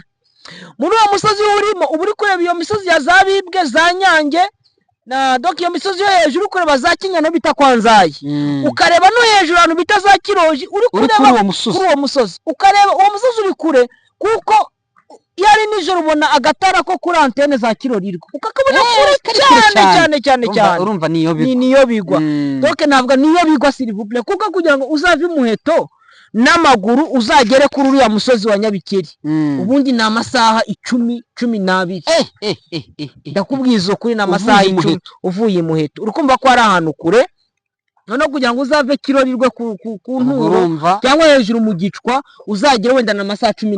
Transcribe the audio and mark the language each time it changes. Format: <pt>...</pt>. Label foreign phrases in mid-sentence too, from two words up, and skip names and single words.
<rw>Muri uwo musozi urimo ubu uri kureba iyo misozi ya Zabibwe za Nyange na donc iyo misozi yo hejuru kureba za Kinyana bita Kwanzayi ukareba no hejuru ahantu bita za Kiroji uri kureba kuri uwo musozi ukareba uwo musozi uri kure kuko yari nijoro ubona agatara ko kuri antene za Kirorirwa ukakabona kure cyane urumva niyo bigwa donc ntabwo niyo bigwa</rw> <fr>s'il vous plaît</fr> <rw>kuko kugira ngo uzave Muheto n'amaguru uzagere kuri uriya musozi wa Nyabikeri ubundi ni amasaha 12 ndakubwiza kuri n'amasaha 10 uvuye Muheto urukumva ko ari ahantu kure no kugira ngo uzave Kirorirwe ku nturo cyangwa hejuru mu gicwa uzagera wenda na masaha</rw>